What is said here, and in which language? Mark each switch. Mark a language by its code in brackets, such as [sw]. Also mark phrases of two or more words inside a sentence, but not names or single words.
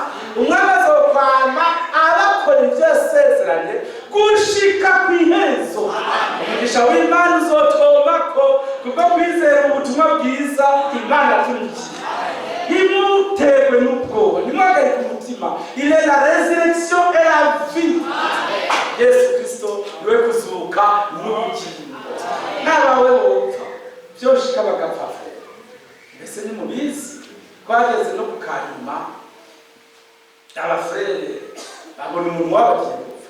[rn] Umwami azokwama abakora ibyo yasezeranye gushika ku iherezo. Umugisha w'Imana uzotomako kubwo kwizera ubutumwa bwiza Imana yatunikiye. Ntimuterwe n'ubwoba, ntimuhagarike umutima. [fr] Il est la résurrection et la vie. [rn] Yesu Kristo niwe kuzuka n'ubugingo. N'abawe bopfa byoshika bagapfa. Mbese ni mubizi twageze no kukanyuma abafrere babona umuntu wabagiye gupfa.